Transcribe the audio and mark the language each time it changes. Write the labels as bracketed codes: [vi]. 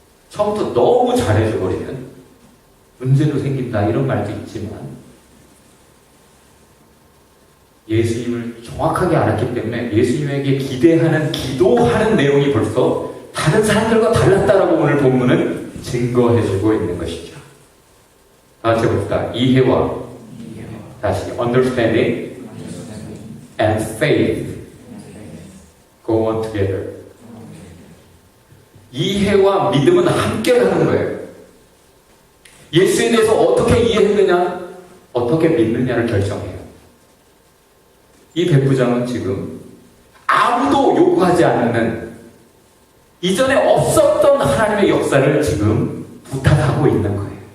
[ko] 처음부터 너무 잘해줘버리면 문제도 생긴다. 이런 말도 있지만 예수님을 정확하게 알았기 때문에 예수님에게 기대하는 기도하는 내용이 벌써 다른 사람들과 달랐다라고 오늘 본문은 증거해주고 있는 것이죠. 다 같이 봅시다. 이해와 다시 [en] understanding and faith go on together. [ko] 이해와 믿음은 함께 가는 거예요. 예수에 대해서 어떻게 이해했느냐, 어떻게 믿느냐를 결정해요. 이 백부장은 지금 아무도 요구하지 않는 이전에 없었던 하나님의 역사를 지금 부탁하고 있는 거예요.